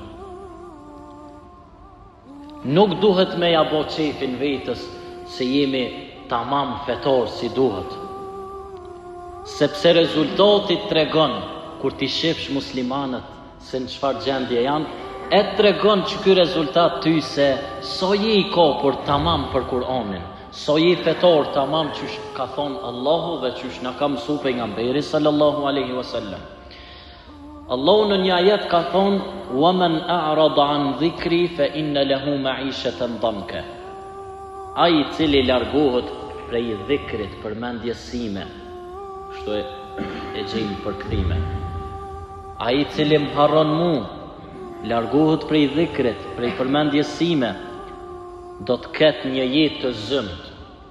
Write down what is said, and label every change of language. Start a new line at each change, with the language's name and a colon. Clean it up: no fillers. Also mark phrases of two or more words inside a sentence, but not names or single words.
Albanian: Nuk duhet me ja bë çefin vetës se jemi tamam fetar si duhet, sepse rezultati tregon kur ti shifsh muslimanët se në çfarë gjendje janë, e tregon që ky rezultat ty se sa je i kapur tamam për Kur'anin, sa je fetar tamam qysh ka thonë Allahu dhe qysh na ka mësuar pejgamberi
Arabic: صلى الله عليه وسلم.
Albanian: Allahu në një ajet ka thonë:
Arabic: "ومن أعرض عن ذكري فإن له معيشة ضنكا."
Albanian: Ai i cili largohet prej dhikrit, përmendjes sime, kështu e gjejmë përkthime. Ai i cili më harron mu, largohet prej dhikrit, prej përmendjes sime, do të ketë një jetë të zymt.